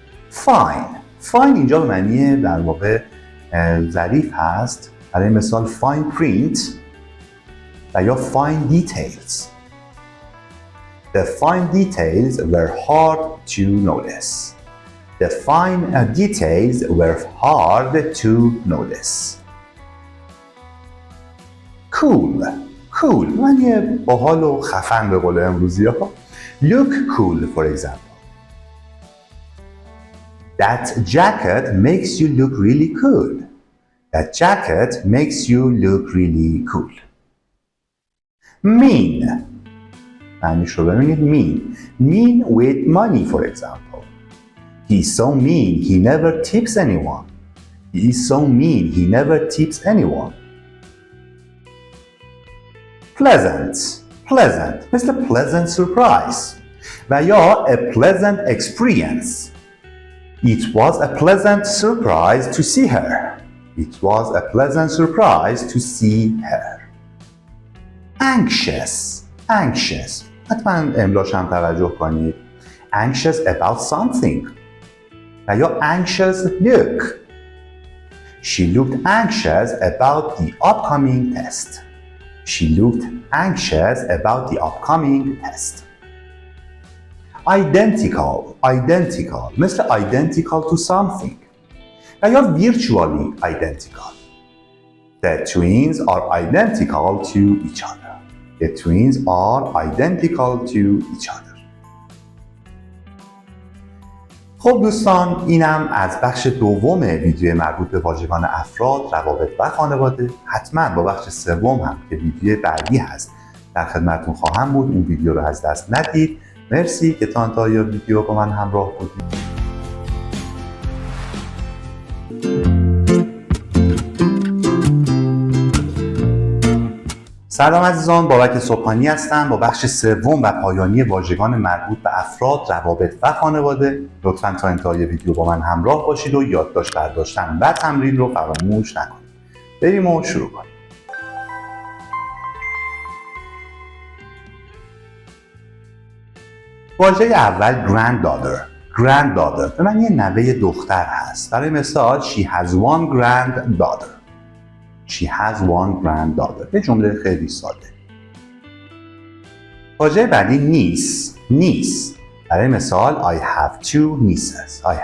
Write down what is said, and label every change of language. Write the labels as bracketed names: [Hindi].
[English] Fine. [Persian] Fine اینجا به معنی در واقع ظریف هست. برای مثال [English] fine print [Persian] و یا [English] fine details. The fine details were hard to notice. The fine details were hard to notice. Cool. [Persian] Cool معنی باحال و خفن به قول امروزی ها. [English] Look cool for example. That jacket makes you look really cool. That jacket makes you look really cool. Mean. [Persian] معنیش رو ببینید mean. [English] Mean with money for example. He is so mean, he never tips anyone. He is so mean, he never tips anyone. Pleasant. Pleasant [Persian] مثل [English] pleasant surprise [Persian] و یا [English] a pleasant experience. It was a pleasant surprise to see her. It was a pleasant surprise to see her. Anxious. [Persian] Anxious حتما املاش هم توجه کنید. [English] Anxious about something [Persian] و یا [English] anxious look. She looked anxious about the upcoming test. She looked anxious about the upcoming test. Identical. Identical [Persian] مثل [English] identical to something [Persian] و یا [English] virtually identical. The twins are identical to each other. The twins are identical to each other. [Persian] خب دوستان، اینم از بخش دوم ویدیو مربوط به واژگان افراد، روابط و خانواده. حتما با بخش سوم هم که ویدیو بعدی هست در خدمتتون خواهم بود. اون ویدیو رو از دست ندید. مرسی که تا انتهای ویدیو با من همراه بودید. سلام عزیزان، بابک صبحانی هستم با بخش سوم و پایانی واژگان مربوط به افراد، روابط و خانواده. لطفاً تا انتهای ویدیو با من همراه باشید و یادداشت برداشتن و تمرین رو فراموش نکنید. بریم و شروع کنیم. واژه اول granddaughter به معنی نوه دختر هست. برای مثال [English] she has one granddaughter. She has one granddaughter. [Persian] به جمله خیلی ساده. واژه بعدی niece. برای مثال [English] I have two nieces.